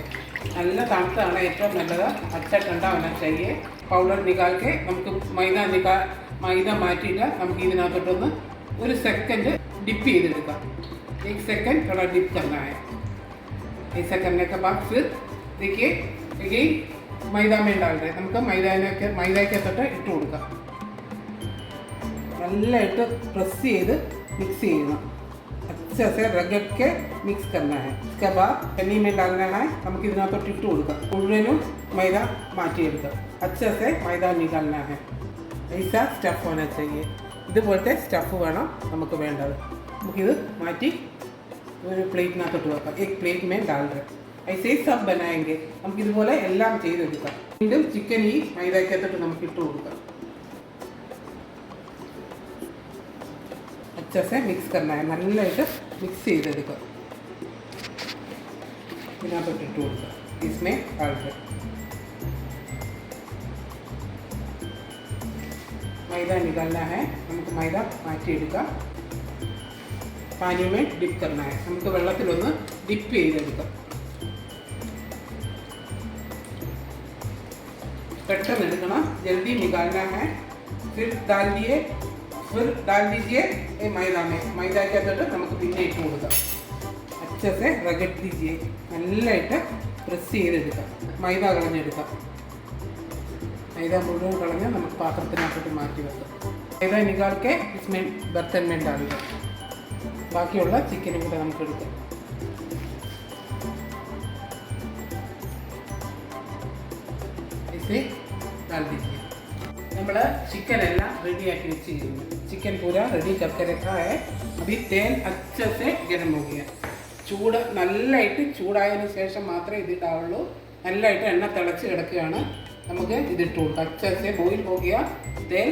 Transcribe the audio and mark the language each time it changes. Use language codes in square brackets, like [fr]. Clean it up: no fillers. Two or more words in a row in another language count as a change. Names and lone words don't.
[ml] നല്ല തണുത്താണ് ഏറ്റവും നല്ലത്. [hi] अच्छा ठंडा होना चाहिए. [ml] പൗഡർ [hi] निकाल के [ml] നമുക്ക് മൈദ മാറ്റിയിട്ട് നമുക്ക് ഇതിനകത്തോട്ടൊന്ന് 1 സെക്കൻഡ് डिप ചെയ്തെടുക്കാം. [hi] 1 सेकंड थोड़ा डिप करना है. ऐसा करने के बाद फिर देखिए ये मैदा में डाल रहे. [ml] നമുക്ക് മൈദയ്ക്കകത്തോട്ട് ഇട്ട് കൊടുക്കാം. നല്ലതായിട്ട് പ്രസ് ചെയ്ത് മിക്സ് ചെയ്യണം. [hi] अच्छे से रगड़ के मिक्स करना है. इसके बाद पन्नी में डालना है. [ml] നമുക്ക് ഇതിനകത്തോട്ട് ഇട്ട് കൊടുക്കാം. മുഴുവനും മൈദ മാറ്റിയെടുക്കാം. [hi] अच्छे से मैदा निकालना है. ऐसा സ്റ്റഫ് होना चाहिए. [ml] ഇതുപോലത്തെ സ്റ്റഫ് വേണം നമുക്ക് വേണ്ടത്. നമുക്കിത് മാറ്റി ഒരു പ്ലേറ്റിനകത്തോട്ട് വെക്കാം. [hi] एक प्लेट में डाल दें. ऐसे सब बनाएंगे. [ml] നമുക്കിതുപോലെ എല്ലാം ചെയ്തെടുക്കാം. വീണ്ടും ചിക്കൻ ഈ മൈദയ്ക്കകത്തോട്ട് നമുക്ക് ഇട്ട് കൊടുക്കാം. [hi] अच्छे से मिक्स करना है. [ml] നല്ലതായിട്ട് മിക്സ് ചെയ്തെടുക്കാം. ഇതിനകത്തോട്ട് ഇട്ട് കൊടുക്കാം. [hi] इसमें डाल दें. मैदा निकालना है. [ml] നമുക്ക് മൈദ മാറ്റിയെടുക്കാം. [hi] पानी में डिप करना है. [ml] നമുക്ക് വെള്ളത്തിലൊന്ന് ഡിപ്പ് ചെയ്തെടുക്കാം. പെട്ടെന്ന് എടുക്കണം. [hi] जल्दी निकालना है. फिर डाल दीजिए ये मैदा में. मैदा के अंदर [ml] നമുക്ക് പിന്നെ ഇട്ട് കൊടുക്കാം. [hi] अच्छे से रगड़ दीजिए. [ml] നല്ലതായിട്ട് പ്രസ് ചെയ്തെടുക്കാം. മൈദ കളഞ്ഞെടുക്കാം. മൈദ മുഴുവൻ കളഞ്ഞ് നമുക്ക് പാത്രത്തിനകത്തോട്ട് മാറ്റി വെക്കാം. മൈദ [hi] निकाल के इसमें बर्तन में डाल दें. [ml] ബാക്കിയുള്ള ചിക്കനും കൂടെ നമുക്ക് എടുക്കാം. [hi] इसे डाल दीजिए. [ml] നമ്മൾ चिकन എല്ലാം റെഡിയാക്കി വെച്ചിരിക്കുന്നു. [hi] चिकन पूरा रेडी करके रखा है. अभी तेल अच्छे से गर्म हो गया. [ml] ചൂട് നല്ലതായിട്ട് ചൂടായതിനു ശേഷം മാത്രമേ ഇതിടാവുള്ളൂ. നല്ലതായിട്ട് എണ്ണ തിളച്ച് കിടക്കുകയാണ്. നമുക്ക് ഇതിട്ട് കൊടുക്കാം. [hi] अच्छे से बॉईल हो गया तेल.